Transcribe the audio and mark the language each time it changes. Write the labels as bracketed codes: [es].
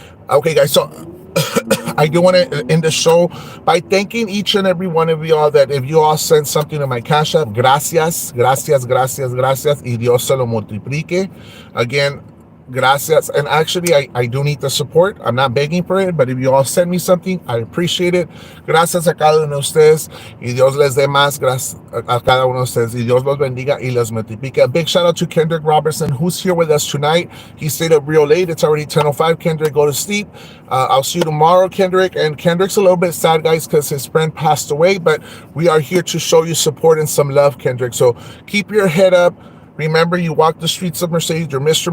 [en] Okay, guys, so I do want to end the show by thanking each and every one of y'all that if you all send something to my Cash App, [es] gracias, y Dios se lo multiplique. [en] Again, Gracias. And actually, I do need the support. I'm not begging for it, but if you all send me something, I appreciate it. [es] Gracias a cada uno de ustedes. Y Dios les dé más. Gracias a cada uno de ustedes. Y Dios los bendiga y los multiplique. [en] A big shout out to Kendrick Robertson, who's here with us tonight. He stayed up real late. It's already 10:05. Kendrick, go to sleep. I'll see you tomorrow, Kendrick. And Kendrick's a little bit sad, guys, because his friend passed away, but we are here to show you support and some love, Kendrick. So keep your head up. Remember, you walk the streets of Mercedes, you're Mr.